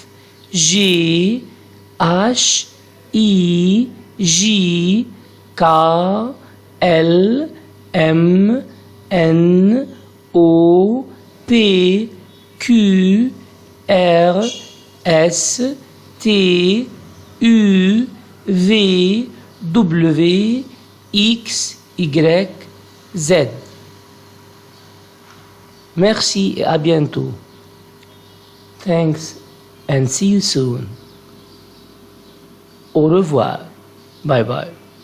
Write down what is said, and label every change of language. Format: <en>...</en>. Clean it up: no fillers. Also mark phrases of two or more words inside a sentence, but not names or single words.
<en>G, H, I, J, K, L, M, N, O, P, Q, R, S, T, U, V, W, X, Y, Z.</en> <fr>Merci et à bientôt.</fr> <en>Thanks and see you soon.</en> <fr>Au revoir.</fr> <en>Bye bye.</en>